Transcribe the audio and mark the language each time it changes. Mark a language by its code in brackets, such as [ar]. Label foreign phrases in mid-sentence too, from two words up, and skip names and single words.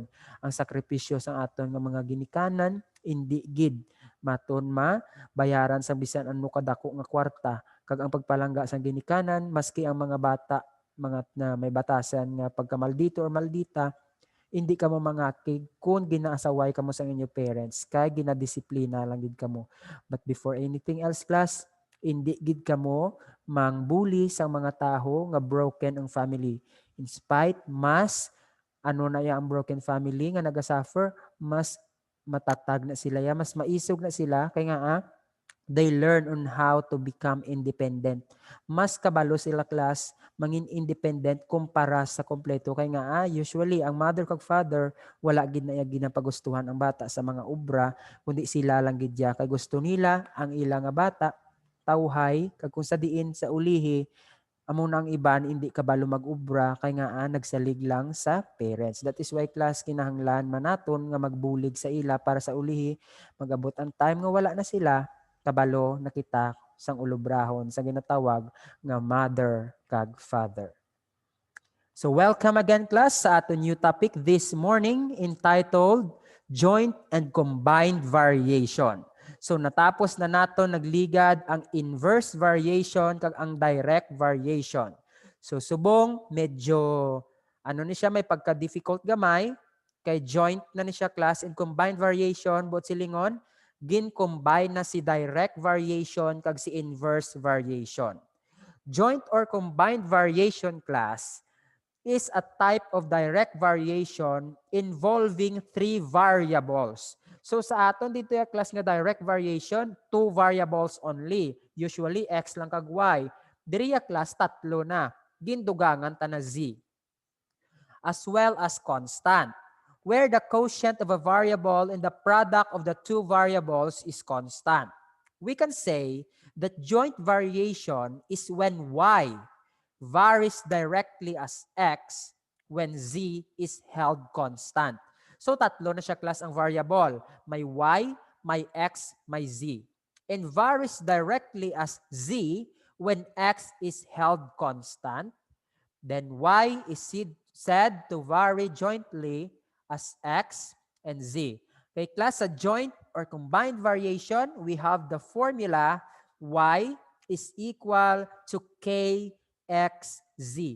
[hil] Ang sakripisyo sang aton nga mga ginikanan hindi gid maton bayaran sa bisan ano kadako nga kwarta, kag ang pagpalangga sang ginikanan maski ang mga bata mga na may batasan nga pagkamaldito or maldita, hindi ka mo mangakig kung ginaasaway ka mo sa inyong parents, kay ginadisiplina lang gid kamo. [en] But before anything else, class, [hil] hindi gid kamo mangbuli sa mga taho nga broken ang family. [en] In spite, [hil] mas ano na ya ang [en] broken family [hil] nga nagasuffer, mas matatag na sila ya, mas maisog na sila, kay nga [en] they learn on how to become independent. [hil] Mas kabalo sila class mangin independent kumpara sa kompleto kay nga usually ang mother kag father wala gid na ginapagustuhan ang bata sa mga obra kundi sila lang gid ya kay gusto nila ang ila nga bata tawhay kag kung sa diin sa ulihi amo na ang iban hindi kabalo mag-obra kay nga nagsalig lang sa parents. [en] That is why [hil] class kinahanglan man naton nga magbulig sa ila para sa ulihi magabot ang time nga wala na sila kabalo nakita sang ulobrahon sa ginatawag nga mother kag father. [en] So welcome again class [hil] sa ato [en] new topic this morning entitled Joint and Combined Variation. [hil] So natapos na nato nagligad ang inverse variation kag ang direct variation. So subong medyo ano ni siya may pagka-difficult gamay kay joint na ni siya class [en] and combined variation [hil] bot silingon gin-combine na si direct variation kag si inverse variation. [en] Joint or combined variation class is a type of direct variation involving three variables. [hil] So sa aton dito yung class nga [en] direct variation, two variables only. [hil] Usually x lang kag y. Diri ya class tatlo na. Gindugangan ta na z. [en] as well as constant, where the quotient of a variable and the product of the two variables is constant. We can say that joint variation is when y varies directly as x when z is held constant. [hil] So tatlo na siya class ang variable. May y, may x, may z. [en] And varies directly as z when x is held constant. Then y is said to vary jointly as x and z. Okay, class, sa joint or combined variation, we have the formula y is equal to kxz.